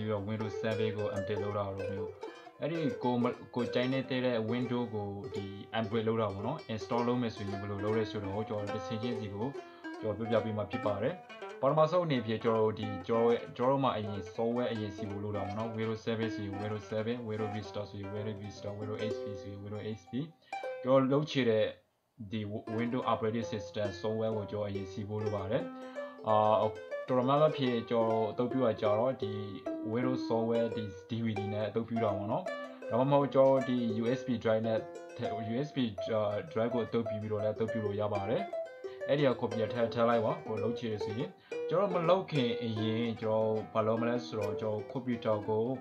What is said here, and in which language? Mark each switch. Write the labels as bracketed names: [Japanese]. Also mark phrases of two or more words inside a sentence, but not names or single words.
[Burmese] ပြီးတော့ Windows 7 ကို update လုပ်တာတော့မျိုးအဲ့ဒီကိုကြိုင်းနေတဲ့ Windows ကိုဒီ upgrade လုပ်တာပေါ့နော် install လုပ်မယ်ဆိုရင်ဘယ်လိုလုပ်လဲဆိုတော့ကျွန်တော်တစ်ဆင့်ချင်းစီကိုကျွန်တော်ပြပြပေး မှာဖြစ်ပါတယ်ပထမဆုံးအနေဖြင့်ကျွန်တော်မှာအရင် software အရင်စီဖို့လိုတာပေါ့နော် Windows 7 ဆိုရင် Windows 7 Windows Vista ဆိုရင် Windows Vista Windows XP ဆိုရင် Windows XP ကျွန်တော်လုပ်ချင်တဲ့ဒီ Windows [English] operating system software [Burmese] ကိုကျွန်တော်အရင်စီဖို့လိုပါတယ်တော်များများဖြစ်ကျွန်တော်အသုံးပြုရကြတော့ဒီ Windows software ဒီ DVD နဲ့အသုံးပြုတာပေါ့နော်ဒါမှမဟုတ်ကျွန်တော်ဒီ [English] USB drive [Burmese] နဲ့ [English] USB drive [Burmese] ကိုအသုံးပြုပြီးတော့လည်းအသုံးပြုလို့ရပါတယ်အဲ့ဒီက copy ထားလိုက်ပါဟိုလုပ်ချင်ရဆိုရင်ကျွန်တော်မလုပ်ခင်အရင်ကျွန်တော်ဘာလုပ်မလဲဆိုတော့ကျွန်တော် computer ကို